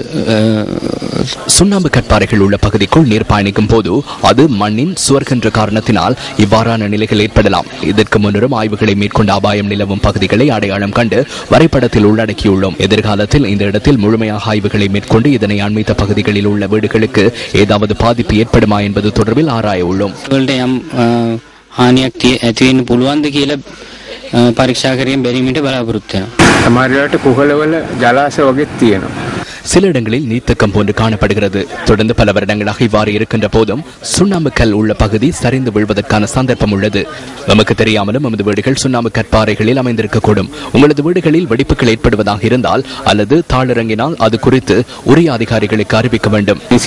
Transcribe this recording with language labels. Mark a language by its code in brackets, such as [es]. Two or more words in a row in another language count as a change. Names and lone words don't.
[ta] சுண்ணாம்பு கற்பாறைகள் உள்ள பகுதிக்குள் நீர் பயணிக்கும் போது அது மண்ணின் சுவர்கின்ற காரணத்தினால் இவ்வாறான நிலைகள் ஏற்படலாம். இதற்கு முன்னரும் ஆய்வுகளை மேற்கொண்ட அபாயம் நிலவும் பகுதிகளை அடையாளம் கண்டு வரைபடத்தில் உள்ளடக்கியுள்ளோம். எதிர்காலத்தில் இந்த இடத்தில் முழுமையாக ஆய்வுகளை மேற்கொண்டு இதனை அண்மித்த பகுதிகளில் உள்ள வீடுகளுக்கு ஏதாவது பாதிப்பு ஏற்படுமா என்பது தொடர்பில் ஆராய உள்ளோம். [si] පරීක්ෂා කිරීම බැරිමිට බලාපොරොත්තු වෙනවා. සමහරවිට කුහලවල ජලාශය වගේ තියෙනවා. [ta] சில இடங்களில் நீர்த்தக்கம் போன்று காணப்படுகிறது. தொடர்ந்து பல வருடங்களாக இவ்வாறு இருக்கின்ற போதும் சுண்ணாம்பு கல் உள்ள பகுதி சரிந்து விழுவதற்கான சந்தர்ப்பம் உள்ளது. நமக்கு தெரியாமலும் நமது வீடுகள் சுண்ணாம்பு கற்பாறைகளில் அமைந்திருக்கக்கூடும். உங்களது வீடுகளில் வெடிப்புகள் ஏற்படுவதாக இருந்தால் அல்லது தாளிறங்கினால் அது குறித்து உரிய அதிகாரிகளுக்கு அறிவிக்க வேண்டும்.